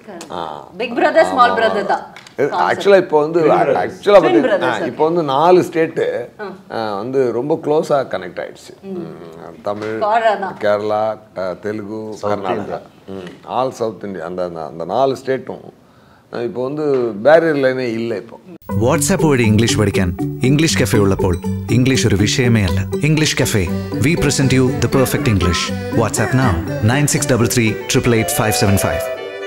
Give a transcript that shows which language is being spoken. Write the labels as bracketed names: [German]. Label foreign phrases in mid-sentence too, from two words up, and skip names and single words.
[English] big brother small brother தான். [Tamil] ஆக்சுவலா இப்போ வந்து இப்போ வந்து 4 ஸ்டேட்டு வந்து ரொம்ப க்ளோஸா கனெக்ட் ஆயிடுச்சு. தமிழ், கேரளா, தெலுங்கு, கர்நாடகா, [English] all South India, [Tamil] அந்த 4 ஸ்டேட்டும் இப்போ வந்து [Malayalam] ബാരിയർ ലൈനേ ഇല്ല. ഇപ്പോൾ വാട്സ്ആപ്പ് വഴി ഇംഗ്ലീഷ് പഠിക്കാൻ ഇംഗ്ലീഷ് കഫേ ഉള്ളപ്പോൾ ഇംഗ്ലീഷ് ഒരു വിഷയമേ അല്ല. [English] English Cafe, we present you the perfect English. WhatsApp now 9633 888 575.